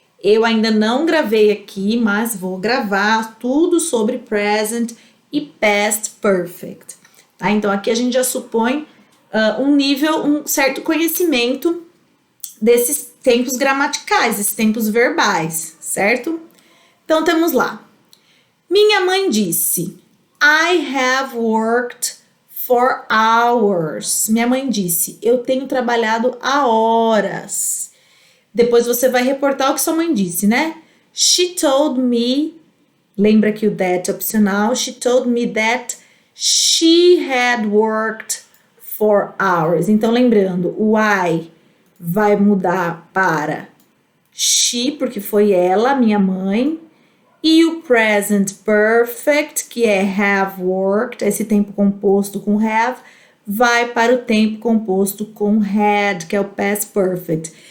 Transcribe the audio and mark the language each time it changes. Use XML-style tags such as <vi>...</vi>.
<pt>Eu ainda não gravei aqui, mas vou gravar tudo sobre present e past perfect. Tá? Então, aqui a gente já supõe um certo conhecimento desses tempos gramaticais, esses tempos verbais, certo? Então, temos lá.</pt> <en>Minha mãe disse, I have worked for hours.</en> <pt>Minha mãe disse, eu tenho trabalhado há horas. Depois você vai reportar o que sua mãe disse, né?</pt> <en>She told me, lembra que o that é opcional, she told me that she had worked for hours.</en> <pt>Então, lembrando, o I vai mudar para she, porque foi ela, minha mãe. E o present perfect, que é have worked, esse tempo composto com have, vai para o tempo composto com had, que é o past perfect.</pt>